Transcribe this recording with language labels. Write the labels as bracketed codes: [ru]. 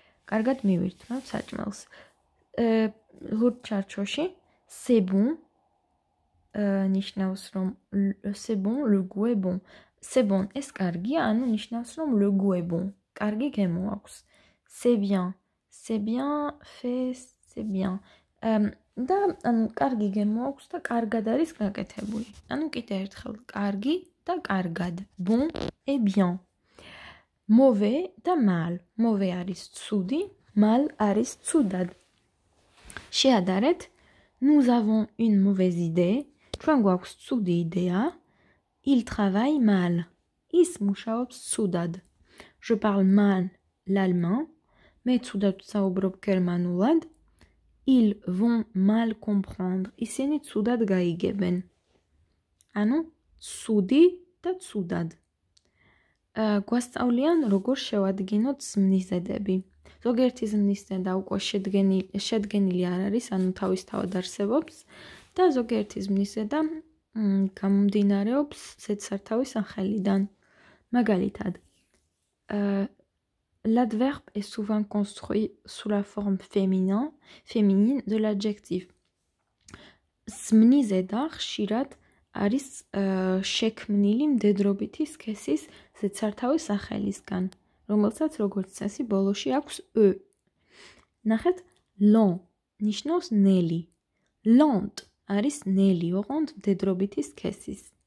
[ka] კარგად მივირთმევთ საჭმელს. [fr] ლურჩარჩოში c'est bon. [ka] ნიშნავს რომ [fr] c'est bon, le goût est bon. C'est bon, [ka] ეს კარგია, ანუ ნიშნავს რომ [fr] le goût est bon. [ka] კარგი გემო აქვს. [fr] C'est bien. C'est bien fait, c'est bien. [ka] და ანუ კარგი გემო აქვს და კარგად არის გაკეთებული. ანუ კიდე ერთხელ კარგი და კარგად. [fr] Bon et bien. Mauvais და mal. [ka] Mauvais არის ცუდი, mal არის ცუდად. შეადარეთ. [fr] Nous avons une mauvaise idée. [ka] ჩვენ გვაქვს ცუდი იდეა. [fr] Il travaille mal. [ka] ის მუშაობს ცუდად. [fr] Je parle mal l'allemand. [ka] მე ცუდად საუბრობ გერმანულად. [fr] Ils vont mal comprendre. [ka] ისინი ცუდად გაიგებენ. ანუ ცუდი და ცუდად. გვასწავლიან როგორ შევადგინოთ ზმნიზედები. ზოგიერთი ზმნიზედა უკვე შედგენილი არ არის, ანუ თავისთავად არსებობს. და ზოგიერთი ზმნიზედა გამომდინარეობს ზედსართავის სახელიდან. მაგალითად, [fr] l'adverbe est souvent construit sous la forme féminine de l'adjectif. [ka] ზმნიზედა ხშირად არის შექმნილი მდედრობითი სქესის ზედსართავის სახელისგან, რომელსაც როგორც წესი ბოლოში აქვს ö. ნახეთ, lent ნიშნავს ნელი. Lent არის ნელი, ოღონდ მდედრობითი სქესის.